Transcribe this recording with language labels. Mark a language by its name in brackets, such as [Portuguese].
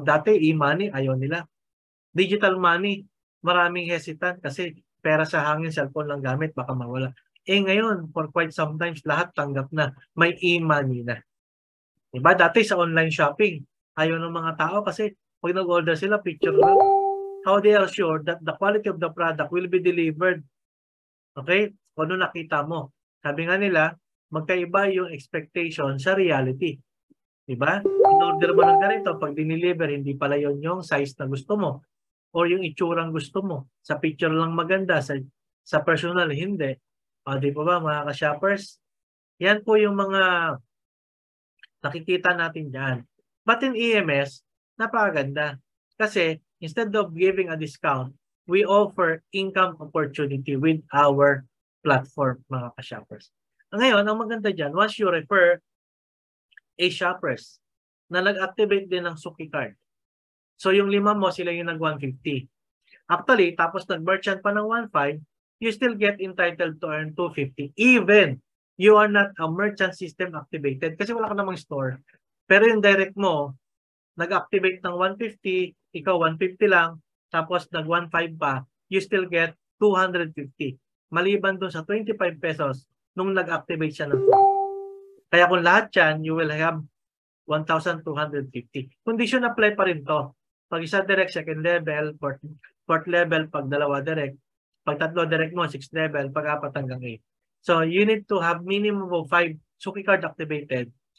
[Filipino] Dati e-money, ayaw nila. Digital money, maraming hesitant kasi pera sa hangin, cellphone lang gamit, baka mawala. Eh ngayon, for quite sometimes, lahat tanggap na. May e-money na. Diba? Dati sa online shopping, ayaw ng mga tao kasi pag nag-order sila, picture lang. [English] How they are sure that the quality of the product will be delivered. [Filipino] Okay? Kung ano nakita mo. Sabi nga nila, magkaiba yung expectation sa reality. Diba? In-order mo ng ganito, pag diniliver, hindi pala yun yung size na gusto mo. Or yung itsurang gusto mo. Sa picture lang maganda, sa personal, hindi. O, di ba ba, mga ka-shoppers? Yan po yung mga nakikita natin dyan. [English] But in EMS, [Filipino] napakaganda. [English] Kasi, instead of giving a discount, we offer income opportunity with our platform, [Filipino] mga ka-shoppers. Ngayon, ang maganda dyan, [English] once you refer a shoppers [Filipino] na nag-activate din ng Suki card. So, yung 5 mo, sila yung nag-150. Actually, tapos nag-merchant pa ng 1.5, [English] you still get entitled to earn 250. Even you are not a merchant system activated [Filipino] kasi wala ka namang store. Pero yung direct mo, nag-activate ng 150, ikaw 150 lang, tapos nag-1.5 pa, [English] you still get 250. [Filipino] Maliban dun sa 25 pesos nung nag-activate siya ng store. Kaya kung lahat yan, [English] you will have 1,250. Condition apply [Filipino] pa rin to. Pag isa direct, second level, fourth level, pag dalawa direct, pag tatlo direct mo, 6 level, pag 4 hanggang 8. [English] So, you need to have minimum of 5 Suki card activated.